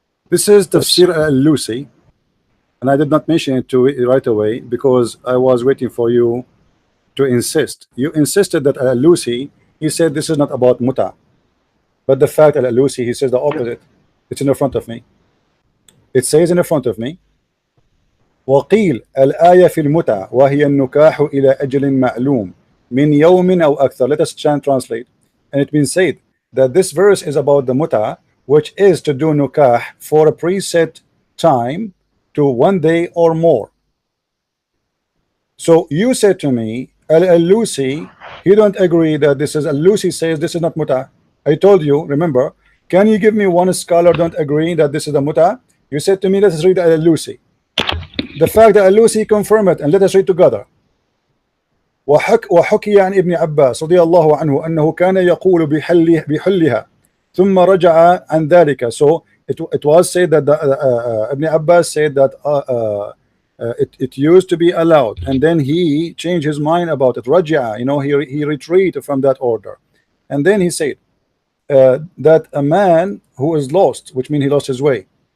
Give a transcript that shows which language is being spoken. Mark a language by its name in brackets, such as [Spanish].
[English] This is Tafsir al-Lusi, and I did not mention it to right away because I was waiting for you to insist. You insisted that al-Lusi, he said this is not about mut'ah, but the fact al-Lusi, he says the opposite. It's in the front of me. It says in the front of me, [Arabic] وقيل الآية في المتعة وهي النكاح إلى أجل معلوم من يوم أو أكثر. [English] Let us translate. And it means said that this verse is about the mut'ah, which is to do nukah for a preset time to 1 day or more. So you said to me, al-Lusi, he don't agree that this is al-Lusi says this is not mut'ah. I told you, remember, can you give me one scholar don't agree that this is a mut'ah? You said to me, let us read Al-Lusi. The fact that Al-Lusi confirmed it, and let us read together. [Arabic] وحكي عن ابن عباس رضي الله عنه أنه كان يقول بحلها ثم رجع عن ذلك. [English] So it was said that Ibn Abbas said that it used to be allowed, and then he changed his mind about it. رجع, you know, he retreated from that order, and then he said that a man who is lost, which means he lost his way.